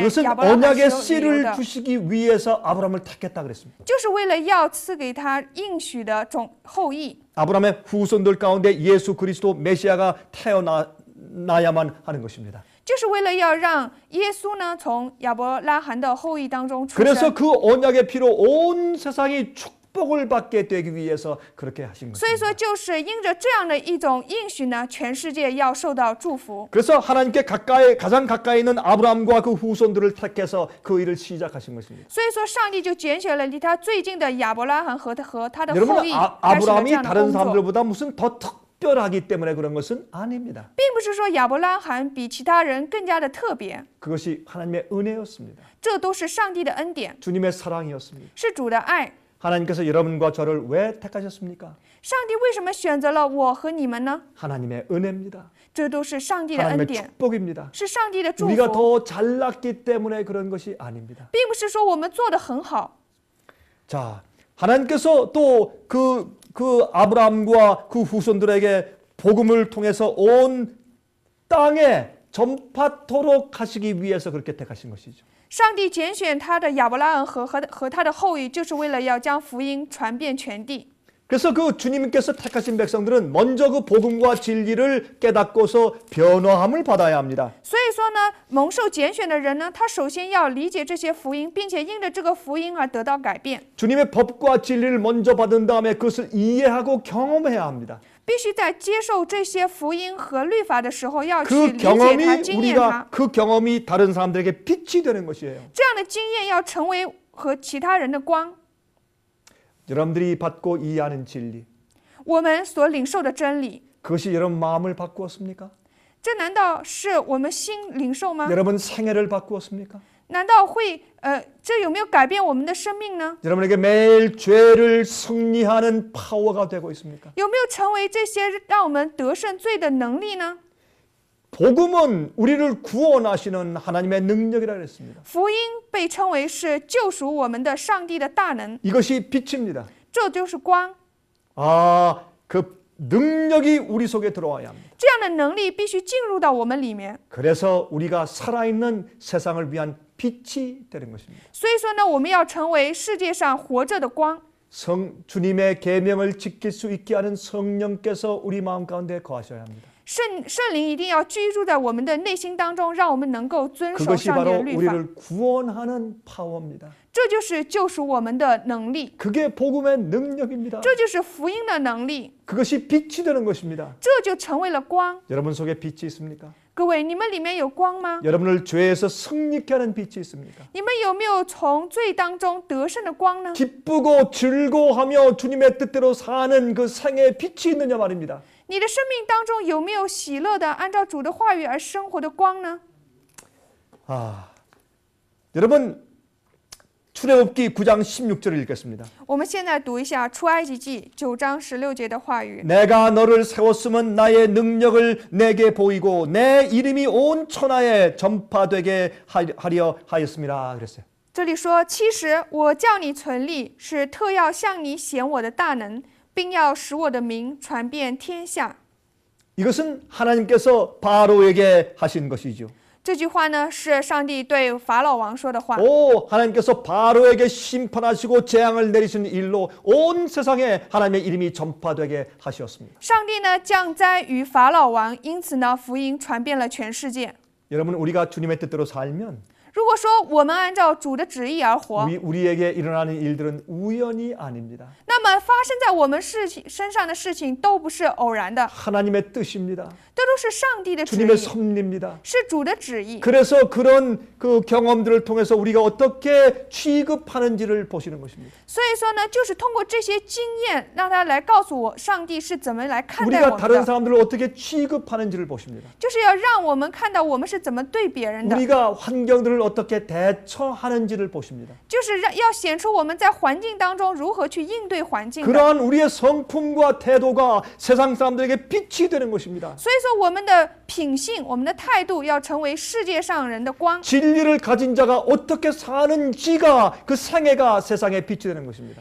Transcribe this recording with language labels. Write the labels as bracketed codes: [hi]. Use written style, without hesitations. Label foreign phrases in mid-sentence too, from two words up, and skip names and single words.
[ko] 그것은 [zh] 亚伯拉罕 [ko] 언약의 [zh] 是有理由 [ko] 씨를 [zh] 的， [ko] 주시기 위해서 아브라함을 택했다 그랬습니다. [zh] 就是为了要赐给他应许的种后裔。 [ko] 아브라함의 후손들 가운데 예수 그리스도 메시아가 태어나야만 하는 것입니다. [zh] 就是为了要让耶稣呢从亚伯拉罕的后裔当中出 [ko] 그래서 [zh] 生， [ko] 그 언약의 피로 온 세상이 축복을 받게 되기 위해서 그렇게 하신 [zh] 所以 [ko] 것입니다. [zh] 说就是因着这样的一种应许呢，全世界要受到祝福。 [ko] 그래서 하나님께 가장 가까이 있는 아브라함과 그 후손들을 택해서 그 일을 시작하신 것입니다. [zh] 所以说，上帝就拣选了离他最近的亚伯拉罕和他的后 [ko] 여러분 [zh] 裔，开始了这 [ko] 아브라함이 [zh] 样的 [ko] 다른 [zh] 工作， [ko] 사람들보다 무슨 더 특별하기 때문에 그런 것은 아닙니다. [zh] 并不是说亚伯拉罕比其他人更加的特别， [ko] 그것이 하나님의 은혜였습니다. [zh] 这都是上帝的恩典， [ko] 주님의 사랑이었습니다. [zh] 是主的爱。 [ko] 하나님께서 여러분과 저를 왜 택하셨습니까? [zh] 上帝为什么选择了我和你们呢？ [ko] 하나님의 은혜입니다. [zh] 这都是上帝的恩 [ko] 하나님의 [zh] 典， [ko] 축복입니다. [zh] 是上帝的祝 [ko] 우리가 [zh] 福， [ko] 더 잘났기 때문에 그런 것이 아닙니다. [zh] 并不是说我们做得很好。 [ko] 자, 하나님께서 또 그 아브라함과 그 후손들에게 복음을 통해서 온 땅에 전파토록 하시기 위해서 그렇게 택하신 것이죠. [zh] 上帝拣选他的亚伯拉罕和他的后裔，就是为了要将福音传遍全地。 [ko] 그래서 그 주님께서 택하신 백성들은 먼저 그 복음과 진리를 깨닫고서 변화함을 받아야 합니다. [zh] 所以说呢，蒙受拣选的人呢，他首先要理解这些福音，并且因着这个福音而得到改变， [ko] 주님의 법과 진리를 먼저 받은 다음에 그것을 이해하고 경험해야 합니다. [zh] 必须在接受这些福音和律法的时候，要去 [ko] 그 [zh] 理解它、 [ko] 경험이 [zh] 经验它。 [ko] 우리가 그 경험이 다른 사람들에게 빛이 되는 것이에요. [zh] 这样的经验要成为和其他人的光。 [ko] 여러분들이 받고 이해하는 진리, [zh] 我们所领受的真理， [ko] 그것이 여러분 마음을 바꾸었습니까? [zh] 这难道是我们心领受吗？ [ko] 여러분 생애를 바꾸었습니까? [zh] 难道会这有没有改变我们的生命呢？ [ko] 여러분에게 매일 죄를 승리하는 파워가 되고 있습니까? [zh] 有没有成为这些让我们得胜罪的能力呢？ [ko] 복음은 우리를 구원하시는 하나님의 능력이라 그랬습니다. [zh] 福音被称为是救赎我们的上帝的大能， [ko] 이것이 빛입니다. [zh] 这就是光。 [ko] 그 능력이 우리 속에 들어와야 합니다. [zh] 这样的能力必须进入到我们里面。 [ko] 그래서 우리가 살아있는 세상을 위한 빛이 되는 것입니다. [zh] 所以说呢，我们要成为世界上活着的光。 [ko] 주님의 계명을 지킬 수 있게 하는 성령께서 우리 마음 가운데 거하셔야 합니다. [zh] 圣灵一定要居住在我们的内心当中，让我们能够遵守 [ko] 그것이 [zh] 上帝的 [ko] 바로 [zh] 律法。 [ko] 우리를 구원하는 파워입니다. [zh] 这就是救赎我们的能力， [ko] 그게 복음의 능력입니다. [zh] 这就是福音的能力， [ko] 그것이 빛이 되는 것입니다. [zh] 这就成为了光。 [ko] 여러분 속에 빛이 있습니까? [zh] 各位，你们里面有光吗？ [ko] 여러분을 죄에서 승리케 하는 빛이 있습니까? [zh] 你们有没有从罪当中得胜的光呢？ [ko] 기쁘고 즐거워하며 주님의 뜻대로 사는 그 생의 빛이 있느냐 말입니다. [zh] 你的生命当中有没有喜乐的按照主的话语而生活的光呢？ [ko] 여러분 출애굽기 9장 16절을 읽겠습니다. [zh] 我们现在读一下出埃及记9章16节的话语。 [ko] 내가 너를 세웠으면 나의 능력을 내게 보이고 내 이름이 온 천하에 전파되게 하려 하였습니다. 그랬어요. [zh] 这里说，其实我叫你存立，是特要向你显我的大能，并要使我的名传遍天下。 [ko] 이것은 하나님께서 바로에게 하신 것이죠. [zh] 这句话呢，是上帝对法老王说的话。 [ko] 하나님께서 바로에게 심판하시고 재앙을 내리시는 일로 온 세상에 하나님의 이름이 전파되게 하셨습니다. [zh] 上帝呢降灾于法老王，因此呢福音传遍了全世界。 [ko] 여러분 우리가 주님의 뜻대로 살면 [zh] 如果说我们按照主的旨意而活， [ko] 우리에게 일어나는 일들은 우연이 아닙니다. [zh] 那么发生在我们身上的事情都不是偶然的， [ko] 하나님의 뜻입니다. [zh] 这都是上帝的旨 [ko] 주님의 [zh] 意， [ko] 섭리입니다. [zh] 是主的旨意。 [ko] 그래서 그런 그 경험들을 통해서 우리가 어떻게 취급하는지를 보시는 것입니다. [zh] 所以说呢，就是通过这些经验，让他来告诉我，上帝是怎么来看待 [ko] 우리가 [zh] 我们 [ko] 다른 [zh] 的， [ko] 사람들을 어떻게 취급하는지를 보십니다. [zh] 就是要让我们看到我们是怎么对别人的， [ko] 우리가 환경들을 어떻게 대처하는지를 보십니다. [zh] 就是要显出我们在环境当中如何去应对环境的。 [ko] 그러한 우리의 성품과 태도가 세상 사람들에게 빛이 되는 것입니다. [zh] 所以说，我们的品性、我们的态度要成为世界上人的光。 [ko] 진리를 가진 자가 어떻게 사는지가 그 생애가 세상에 빛이 되는 것입니다.